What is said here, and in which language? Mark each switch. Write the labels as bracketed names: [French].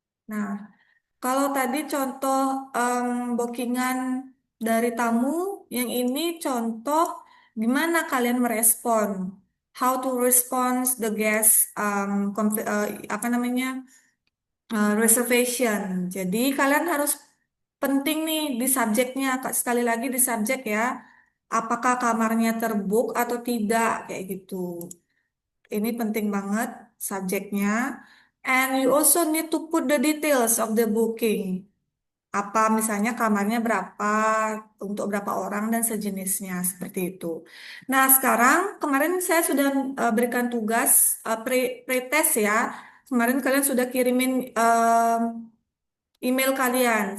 [Indonesian] Nah, kalau tadi contoh bookingan dari tamu, yang ini contoh gimana kalian merespon. [English] How to respond the guest [Indonesian] apa namanya [English] reservation. [Indonesian] Jadi kalian harus penting nih di subjeknya, sekali lagi di subjek ya. Apakah kamarnya terbook atau tidak kayak gitu. Ini penting banget subjeknya. [English] And you also need to put the details of the booking. [Indonesian] Apa misalnya kamarnya berapa, untuk berapa orang dan sejenisnya seperti itu. Nah, sekarang kemarin saya sudah berikan tugas pre-test ya. Kemarin kalian sudah kirimin email kalian.